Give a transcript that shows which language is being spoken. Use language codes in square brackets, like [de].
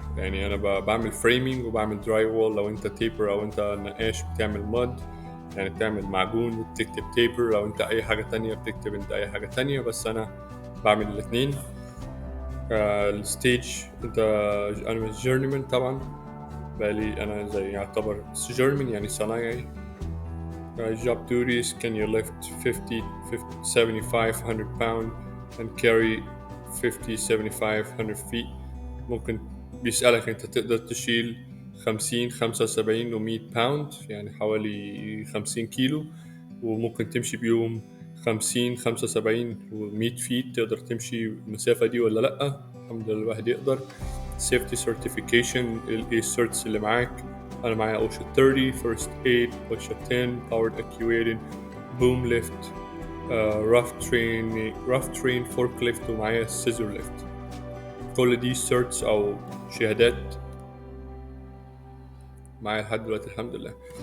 [ar] يعني أنا بعمل framing وبعمل drywall. لو أنت taper أو أنت نقاش بتعمل mud، يعني بتعمل معجون وبتكتب taper. لو أنت أي حاجة تانية بتكتب أنت أي حاجة تانية، بس أنا بعمل الاتنين. الستيج، أنا journeyman طبعا، بالي أنا زي يعتبر journeyman يعني صنايعي. [en] Job duties: can you lift 50, 75, 100 pound and carry 50, 75, 100 feet. [ar] ممكن بيسألك أنت تقدر تشيل 50، 75 و 100 باوند، يعني حوالي 50 كيلو، وممكن تمشي بيهم 50، 75 و 100 فيت. تقدر تمشي المسافة دي ولا لأ؟ الحمد لله الواحد يقدر. [en] safety certification، [ar] ايه certs اللي معاك. أنا معايا OSHA 30، First Aid، OSHA 10، Powered Actuated، Boom Lift، rough train forklift، ومعايا scissor lift. كل دي certs أو شهادات معايا لحد دلوقتي الحمد لله.